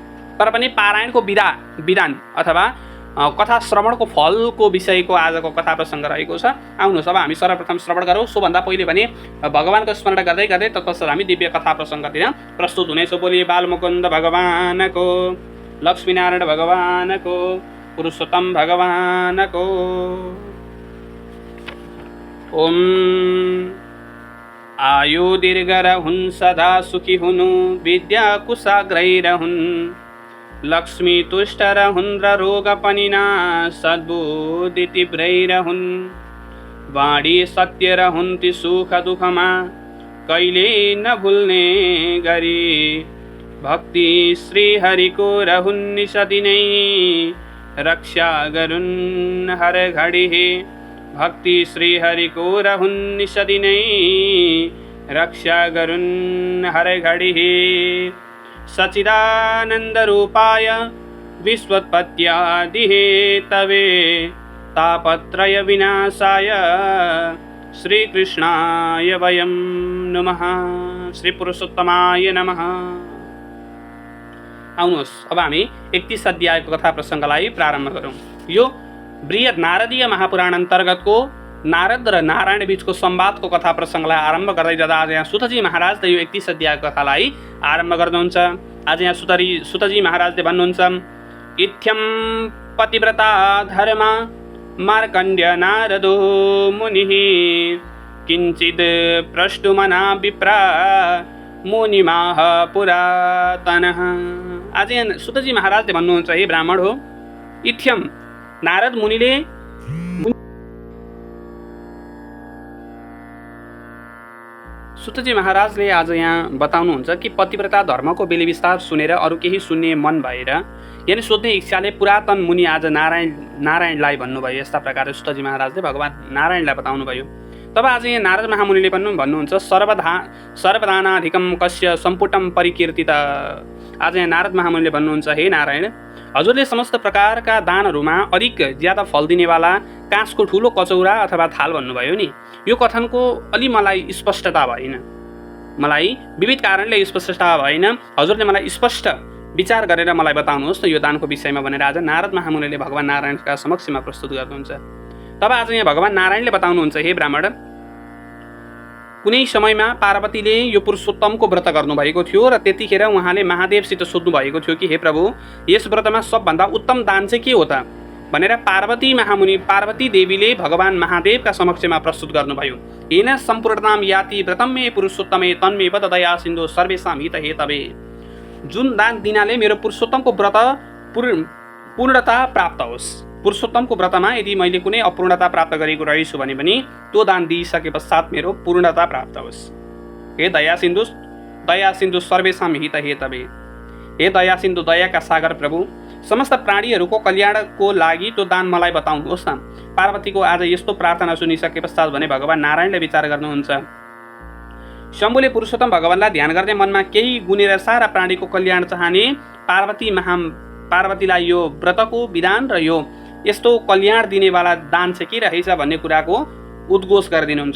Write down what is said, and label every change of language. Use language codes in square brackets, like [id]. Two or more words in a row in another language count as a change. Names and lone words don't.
[ne] तर पनि पारायणको विधान अथवा कथा श्रवणको फलको विषयको आजको कथा प्रसङ्ग रहेको छ। आउनुहोस्, अब हामी सर्वप्रथम श्रवण गरौँ। सोभन्दा पहिले भने भगवानको स्मरण गर्दै तत्पश्चात हामी दिव्य कथा प्रसङ्गतिर प्रस्तुत हुनेछौँ। बोली बालमुकुन्द भगवानको, लक्ष्मीनारायण भगवानको, पुरुषोत्तम भगवानको। ओम आयु दीर्घ रहुन्, सदा सुखी हुनु, विद्या कुशाग्रै रहुन्, लक्ष्मी तुष्ट रहून् र रोग पनि न सद्बुद्धि तीव्रै रहून् वाणी सत्य रहून् ती सुख दुःखमा कहिले नभुल्ने गरी भक्ति श्री हरिको रहून् निसदिनै रक्षा गरून् हर घडी हे भक्ति श्री हरिको रहून् निसदिनै रक्षा गरून् हर घडी हे [sa] सच्चिदानंद रूपाय विश्वोत्पत्त्यादि हेतवे तापत्रय विनाशाय श्री कृष्णाय वयं नमः। श्री पुरुषोत्तमाय नमः। [ne] आउनुहोस् अब हामी 31 अध्यायको कथा प्रसङ्गलाई प्रारम्भ गरौँ। यो बृहत नारदीय महापुराण अन्तर्गतको नारद र नारायण बीचको संवादको कथा प्रसङ्गलाई आरम्भ गर्दै जाँदा आज यहाँ सुतजी महाराजले यो 31 अध्यायको कथालाई आरम्भ गर्नुहुन्छ। आज यहाँ सुतजी महाराजले भन्नुहुन्छ, [sa] इत्थं पतिव्रता धर्म मार्कण्ड्य नारदो मुनिः किञ्चित् प्रष्टुमना विप्रा मुनिमाह पुरातनः। [ne] आज यहाँ सुतजी महाराजले भन्नुहुन्छ, हे ब्राह्मण हो, इत्थं नारद मुनिले सुतजी महाराजले आज यहाँ बताउनुहुन्छ कि पतिव्रता धर्मको बेली विस्तार सुनेर अरू केही सुन्ने मन भएर यानि सोध्ने इच्छाले पुरातन मुनि आज नारायणलाई भन्नुभयो। यस्ता प्रकारले सुतजी महाराजले भगवान नारायणलाई बताउनु भयो। तब आज यहाँ नारद महामुनिले भन्नुहुन्छ, [sa] सर्वदानाधिकम कस्य सम्पुटम परिकीर्तित। [ne] आज यहाँ नारद महामुनिले भन्नुहुन्छ, हे नारायण, हजुरले समस्त प्रकारका दानहरूमा अधिक ज्यादा फल दिनेवाला काँसको ठुलो कचौरा अथवा थाल भन्नुभयो नि। यो कथनको अलि मलाई स्पष्टता भएन, मलाई विविध कारणले स्पष्टता भएन। हजुरले मलाई स्पष्ट विचार गरेर मलाई बताउनुहोस् न यो दानको विषयमा भनेर आज नारद महामुनिले भगवान नारायणका समक्षमा प्रस्तुत गर्नुहुन्छ। तब आज यहाँ भगवान नारायणले बताउनुहुन्छ, हे ब्राह्मण, कुनै समयमा पार्वतीले यो पुरुषोत्तमको व्रत गर्नुभएको थियो र त्यतिखेर उहाँले महादेवसित सोध्नु भएको थियो कि हे प्रभु, यस व्रतमा सबभन्दा उत्तम दान चाहिँ के हो त भनेर पार्वती देवीले भगवान महादेवका समक्षमा प्रस्तुत गर्नुभयो। [sa] येन सम्पूर्णतां याति व्रतम मे पुरुषोत्तमे तन्मे बद दया सिन्धु सर्वेषां हित हेतवे। [ne] जुन दान दिनाले मेरो पुरुषोत्तमको व्रत पूर्णता प्राप्त होस्। पुरुषोत्तमको व्रतमा यदि मैले कुनै अपूर्णता प्राप्त गरेको रहेछु भने पनि त्यो दान दिइसके पश्चात मेरो पूर्णता प्राप्त होस्। हे [sa] दया सिन्धु सर्वेषां हित हेतवे। [ne] हे दया सिन्धु, दयाका सागर प्रभु, समस्त प्राणीहरूको कल्याणको लागि त्यो दान मलाई बताउनुहोस् न। पार्वतीको आज यस्तो प्रार्थना सुनिसके पश्चात भने भगवान नारायणले विचार गर्नुहुन्छ, शम्भुले पुरुषोत्तम भगवानलाई ध्यान गर्ने मनमा केही गुनेर सारा प्राणीको कल्याण चाहने पार्वतीलाई यो व्रतको विधान र यो यस्तो कल्याण दिनेवाला दान चाहिँ के रहेछ भन्ने कुराको उद्घोष गरिदिनुहुन्छ।